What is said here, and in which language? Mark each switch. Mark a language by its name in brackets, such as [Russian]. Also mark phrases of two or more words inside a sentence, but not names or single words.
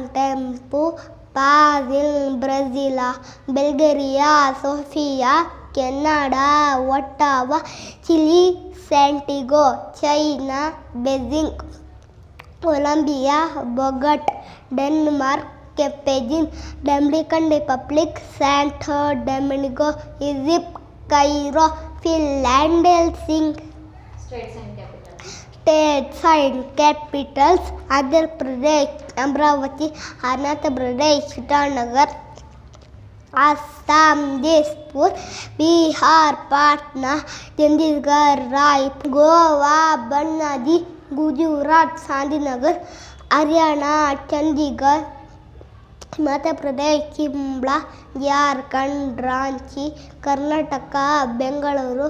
[English] Thimphu, Brazil, Brasilia, Bulgaria, Sofia, Canada, Ottawa, Chile, Santiago, China, Beijing, Colombia, Bogota, Denmark, Carthage, Dominican Republic, Santo Domingo, Egypt, Cairo, Finland, Helsinki. States and capitals: Andhra Pradesh, Amravati, Arunachal Pradesh, Itanagar, Assam, Jodhpur, Bihar, Patna, Chandigarh, Raipur, Goa, Banaji, Gujarat, Sandinagar, Haryana, Chandigarh, Madhya Pradesh, Shimla, Jharkhand, Ranchi, Karnataka, Bengaluru,